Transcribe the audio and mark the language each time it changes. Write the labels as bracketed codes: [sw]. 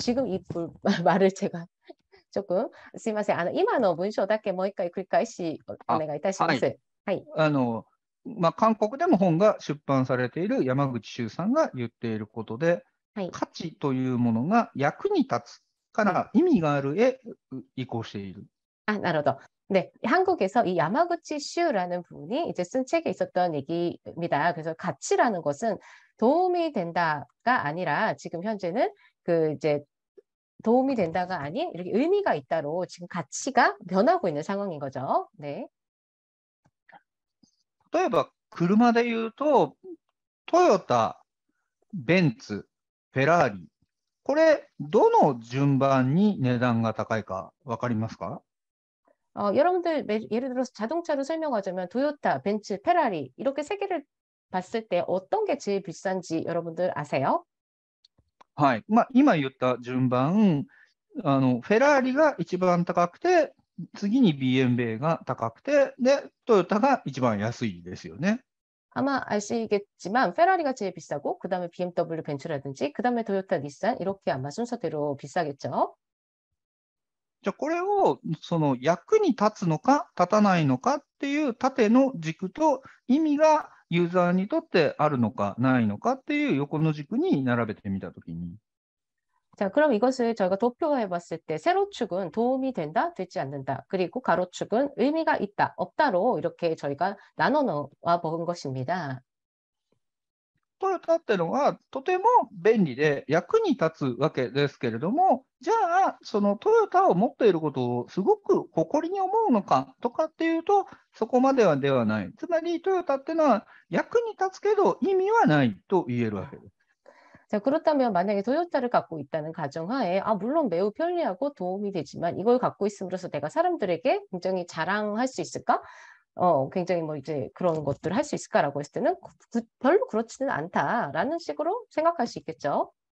[ko] 지금 이 말을 제가 조금 [ja] すいません。今の文章だけもう一回繰り返しお願いいたします。はい。韓国でも本が出版されている山口周さんが言っていることで、価値というものが役に立つから意味があるへ移行している。 나로도. [ko] 네, 한국에서 이 야마구치 슈라는 분이 이제 쓴 책에 있었던 얘기입니다. 그래서 가치라는 것은 도움이 된다가 아니라 지금 현재는 이제 도움이 된다가 아닌 이렇게 의미가 있다로 지금 가치가 변하고 있는 상황인 거죠. 네. [ja] 例えば車で言うと、トヨタ、ベンツ、フェラーリ、これ、どの順番に値段が高いか分かりますか？ [ko] 여러분들 예를 들어서 자동차로 설명하자면 토요타, 벤츠, 페라리 이렇게 세 개를 봤을 때 어떤 게 제일 비싼지 여러분들 아세요? [ja] はい。今言った順番、フェラーリが一番高くて、次に BMW が高くて、で、トヨタが一番安いですよね。 [ko] 아마 아시겠지만 페라리가 제일 비싸고 그 다음에 BMW, 벤츠라든지 그 다음에 토요타, 닛산 이렇게 아마 순서대로 비싸겠죠. [ja] じゃあこれをその役に立つのか立たないのかっていう縦の軸と、意味がユーザーにとってあるのかないのかっていう横の軸に並べてみたときに、 [ko] 자, 그럼 이것을 저희가 도표화해 봤을 때 세로축은 도움이 된다, 되지 않는다. 그리고 가로축은 의미가 있다, 없다로 이렇게 저희가 나눠 놓아 본 것입니다. [ja] トヨタってのはとても便利で役に立つわけですけれども、じゃあ、そのトヨタを持っていることをすごく誇りに思うのかとかっていうと、そこまではではない。つまりトヨタってのは役に立つけど意味はないと言えるわけです。 [ko] 자, 그렇다면 만약에 토요타를 갖고 있다는 가정하에, 물론 매우 편리하고 도움이 되지만 이걸 갖고 있음으로써 내가 사람들에게 굉장히 자랑할 수 있을까? 굉장히 뭐 이제 그런 것들을 할 수 있을까라고 했을 때는 별로 그렇지는 않다라는 식으로 생각할 수 있겠죠.